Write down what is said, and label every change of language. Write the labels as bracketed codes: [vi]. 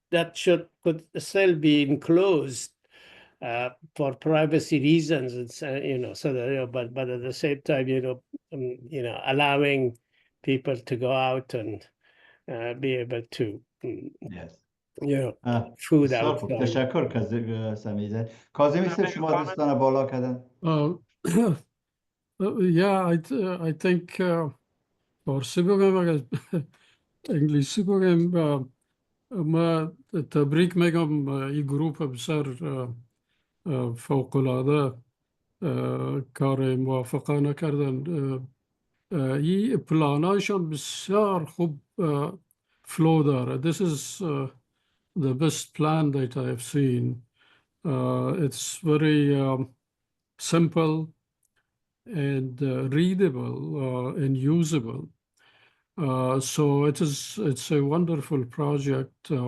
[en] that could still be enclosed for privacy reasons. It's so that but at the same time, allowing people to go out and be able to Yes. food [fa] بسیار خوب. [en] outside. [fa] تشکر سمیزه. کاظمی صاحب شما دوستان بالا کردن. [en] Yeah, I think [fa] فارسی بگم اگر انگلیسی بگم ما تبریک میگم این گروپ بسیار فوق‌العاده کار موافقانه کردن. این پلانایشان بسیار خوب فلو داره. [en] This is the best plan that I have seen. It's very simple and readable and usable. So it's a wonderful project.